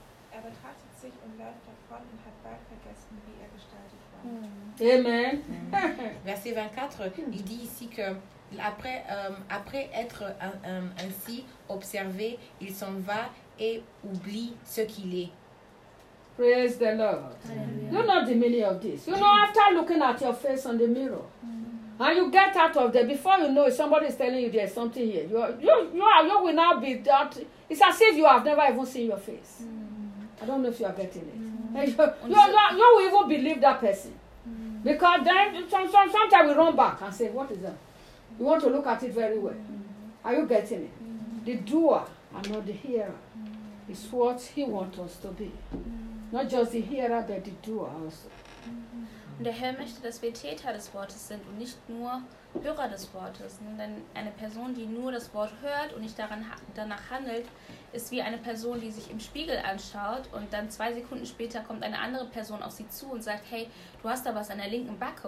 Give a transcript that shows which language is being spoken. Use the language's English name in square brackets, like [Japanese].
[German] Er betrachtet sich und läuft davon und hat bald vergessen, wie er gestaltet war. Amen. [French] Verset 24, il dit ici que après être ainsi observé, il s'en va et oublie ce qu'il est. [English] Praise the Lord. Amen. You know the meaning of this. You know, after looking at your face in the mirror, and you get out of there, before you know it, somebody is telling you there's something here. You will now be that. It's as if you have never even seen your face. I don't know if you are getting it. You will even believe that person. Because then sometimes we run back and say, what is that? You want to look at it very well. Are you getting it? The doer and not the hearer is what he wants us to be. Not just the hearer, but the doer also. [German] Und der Herr möchte, dass wir Täter des Wortes sind und nicht nur Hörer des Wortes. Denn eine Person, die nur das Wort hört und nicht danach handelt, ist wie eine Person, die sich im Spiegel anschaut und dann 2 Sekunden später kommt eine andere Person auf sie zu und sagt, hey, du hast da was an der linken Backe.